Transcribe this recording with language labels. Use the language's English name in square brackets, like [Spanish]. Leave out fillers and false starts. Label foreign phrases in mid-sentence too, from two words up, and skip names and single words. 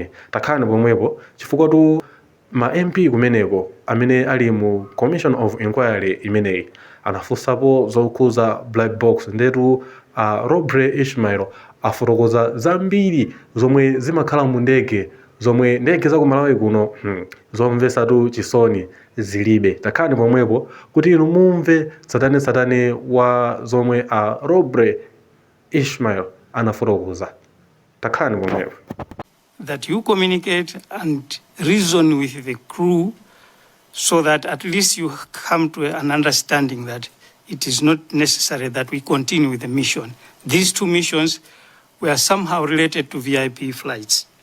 [Nyanja] Takhani pomwepo chifukwa tu ma MP kumeneko amene ali mu Commission of Enquiry imeneyi anafunsapo zokhuza [English] black box, [Nyanja] ndetu Robray Ismael afotokoza zambiri zomwe zimakhala mu ndege, zomwe ndege za ku Malawi kuno zomvesatu chisoni zilibe. Takhani pomwepo kuti inu mumve satane wa zomwe Robray Ismael anafotokoza. Takhani pomwepo. [English] That you communicate and reason with the crew so that at least you come to an understanding that it is not necessary that we continue with the mission. These two missions were somehow related to VIP flights.